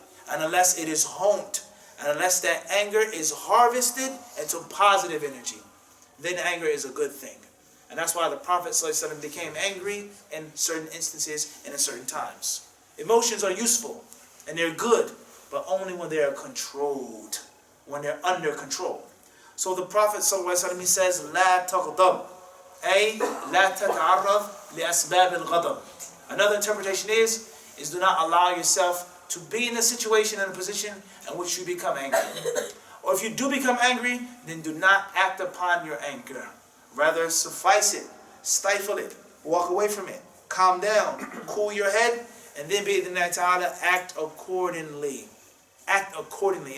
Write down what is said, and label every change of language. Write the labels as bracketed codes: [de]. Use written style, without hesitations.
[en] And unless it is honed. And unless that anger is harvested into positive energy. Then anger is a good thing. And that's why the Prophet ﷺ became angry in certain instances and in certain times. Emotions are useful and they're good, but only when they are controlled, when they're under control. So the Prophet ﷺ, he says, [ar] لا تغضب, أي لا تتعرض لأسباب الغضب. [en] Another interpretation is do not allow yourself to be in a situation and a position in which you become angry. Or if you do become angry, then do not act upon your anger. Rather, suffice it, stifle it, walk away from it, calm down, cool your head, and then bi'idhnillahi ta'ala, act accordingly. Act accordingly.